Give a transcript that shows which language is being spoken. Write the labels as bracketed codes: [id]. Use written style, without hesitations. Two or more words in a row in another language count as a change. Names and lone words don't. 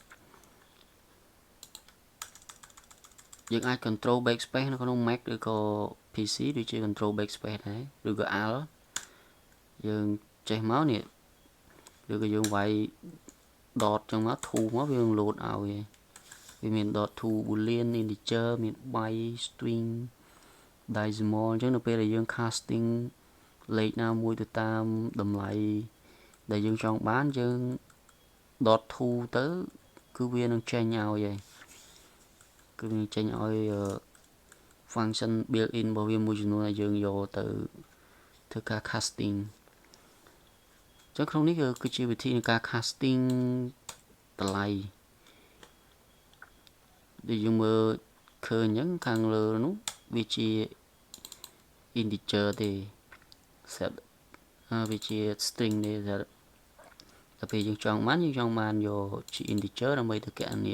[km] យើងអាច [en] control backspace [km] នៅក្នុង Mac ឬក៏ PC ដូចជា [en] control backspace [km] ដែរឬក៏ Alt យើងចេះមកនេះឬក៏យើង វាយ dot ចឹងមក to មកវានឹង load ឲ្យវាមាន [en] dot to boolean integer [km] មាន byte [en] string decimal [km] អញ្ចឹងនៅពេលដែលយើង casting លេខណាមួយទៅតាមតម្លៃដែលយើងចង់បានយើង [en] dot to [km] ទៅគឺវានឹងចេញឲ្យហើយគឺវាចេញឲ្យ [en] function built in [km] របស់វាមួយចំនួនដែលយើងយកទៅធ្វើការ casting អញ្ចឹងក្នុងនេះគឺជាវិធីនៃការ casting តម្លៃ ដែលយើងមើលឃើញអញ្ចឹងខាងលើនោះវាជា integer ទេ set វាជា string ទេតែពេលយើងចង់បានយកជា integer ដើម្បីទៅកណនា